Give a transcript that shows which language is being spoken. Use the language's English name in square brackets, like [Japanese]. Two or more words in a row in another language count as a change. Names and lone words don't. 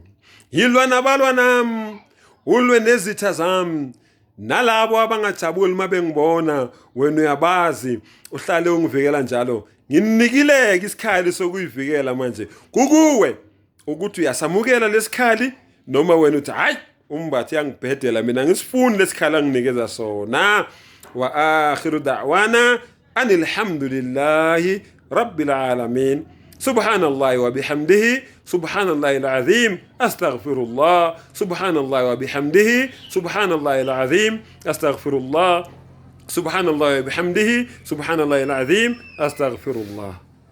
[Zulu] Yilwa nabalwa nami, ulwe nezitha zami, nalabo abangajabuli mabengibona wena uyabazi, uhlale ungivikela njalo. Nginikileke isikhali sokuyivikela manje kukuwe, ukuthi uyasamukela lesikhali noma wena uthi hayi umbathi yangibhedela, mina ngisifuni lesikhali anginikeza sona. [Arabic] وآخر دعوانا أن الحمد لله رب العالمين. سبحان الله وبحمده، سبحان الله العظيم، أستغفر الله، سبحان الله وبحمده، سبحان الله العظيم، أستغفر الله، سبحان الله وبحمده، سبحان الله العظيم، أستغفر الله.